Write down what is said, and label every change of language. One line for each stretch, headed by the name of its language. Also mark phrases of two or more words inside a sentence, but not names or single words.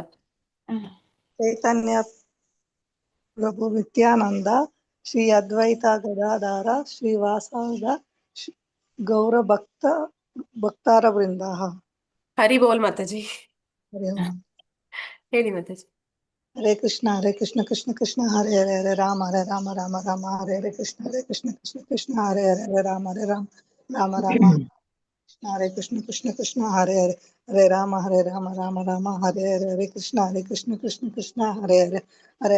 Sanskrit: ಚೈತನ್ಯ ಪ್ರಭು ನಿತ್ಯಾನಂದ, ಶ್ರೀ ಅದ್ವೈತ ಗದಾಧಾರ, ಶ್ರೀವಾಸಾದ ಗೌರ ಭಕ್ತಾರ ವೃಂದ. ಹರಿ ಬೋಲ್ ಮಾತಾಜಿ. ಹರಿ ಓಂ.
Kannada: ಹೇಳಿ ಮಾತಾಜಿ.
Sanskrit: ಹರೇ ಕೃಷ್ಣ ಕೃಷ್ಣ ಕೃಷ್ಣ ಹರೇ ಹರೇ, ಹರೇ ರಾಮ ರಾಮ ರಾಮ ಹರೇ ಹರೇ, ಕೃಷ್ಣ ಕೃಷ್ಣ ಕೃಷ್ಣ ಹರೇ ಹರೇ, ಹರೇ ರಾಮ ರಾಮ ರಾಮ ಹರೇ ಕೃಷ್ಣ ಕೃಷ್ಣ ಹರೇ ಹರೇ, ಹರೇ ರಾಮ ರಾಮ ರಾಮ ಹರೇ ಹರೇ, ಹರೇ ಕೃಷ್ಣ ಕೃಷ್ಣ ಕೃಷ್ಣ ಹರೇ ಹರೇ, ಹರೇ